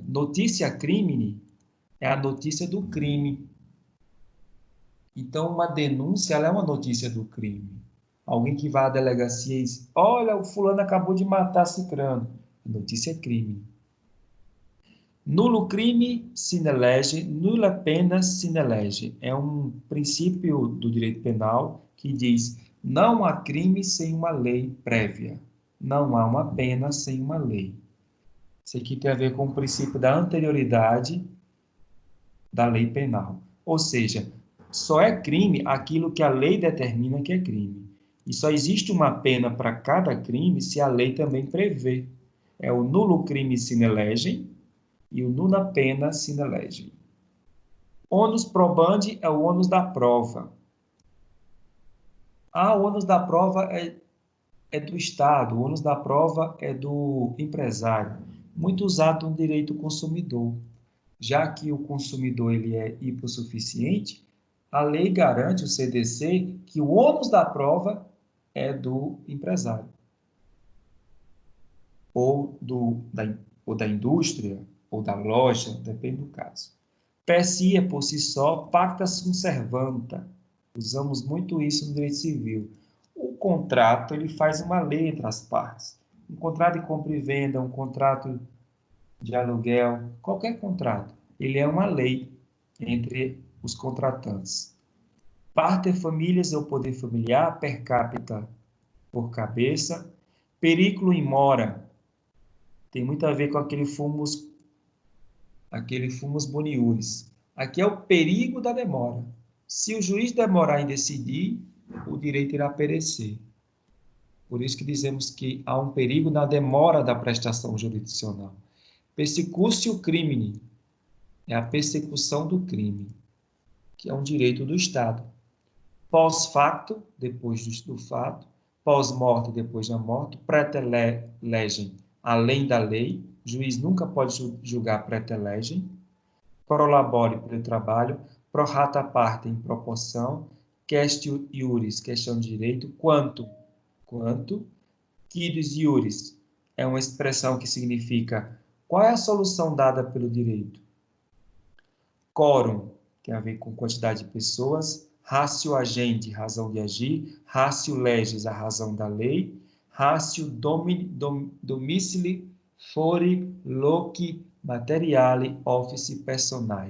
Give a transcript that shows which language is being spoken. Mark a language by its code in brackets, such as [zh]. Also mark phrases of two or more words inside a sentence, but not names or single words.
[la] Notícia crimine [pt] é a notícia do crime. Então, uma denúncia ela é uma notícia do crime. Alguém que vai à delegacia e diz, olha, o fulano acabou de matar cicrano. [la] Notícia é crime. Nulo crime sine lege, nulla pena sine lege. [pt] É um princípio do direito penal que diz, não há crime sem uma lei prévia. Não há uma pena sem uma lei. Isso aqui tem a ver com o princípio da anterioridade da lei penal. Ou seja, só é crime aquilo que a lei determina que é crime. E só existe uma pena para cada crime se a lei também prevê. É o [la] nulo crime sine lege [pt] e o [la] nulla pena sine lege. Ônus probandi [pt] é o ônus da prova. O ônus da prova é do Estado, o ônus da prova é do empresário. Muito usado no direito consumidor. Já que o consumidor ele é hipossuficiente, a lei garante, o CDC, que o ônus da prova é do empresário. Ou da indústria, ou da loja, depende do caso. PSI é por si só, [la] pacta sunt servanda. [pt] Usamos muito isso no direito civil. O contrato, ele faz uma lei entre as partes. Um contrato de compra e venda, um contrato de aluguel, qualquer contrato, ele é uma lei entre os contratantes. [la] Pater familias [pt] é o poder familiar, [la] per capita [pt] por cabeça. [la] Periculo in mora [pt] tem muito a ver com aquele [la] fumus boniuris. [pt] Aqui é o perigo da demora. Se o juiz demorar em decidir, o direito irá perecer. Por isso que dizemos que há um perigo na demora da prestação jurisdicional. [la] Persecutio crimine [pt] é a persecução do crime, que é um direito do Estado. [la] Pós facto, [pt] depois do fato. pós-morte, depois da morte, pretelegem, além da lei, o juiz nunca pode julgar pretelegem, [la] pro labore, [pt] pelo trabalho, [la] pro rata parte, [pt] em proporção, [la] questio iuris, [pt] questão de direito, quanto, [la] quidus iuris, [pt] é uma expressão que significa qual é a solução dada pelo direito. Quórum, tem a ver com quantidade de pessoas, [la] ratio agendi, [pt] razão de agir, [la] ratio legis, [pt] a razão da lei, [la] ratio domicili fori loci materiale office personae.